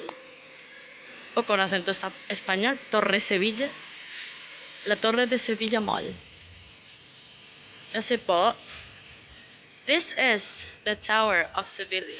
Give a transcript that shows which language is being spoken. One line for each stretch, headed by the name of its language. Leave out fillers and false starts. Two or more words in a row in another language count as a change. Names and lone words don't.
Spanish: O con acento español, Torre Sevilla. La Torre de Sevilla Mall.
Filipino: Kasi po,
English: this is the Tower of Sevilla.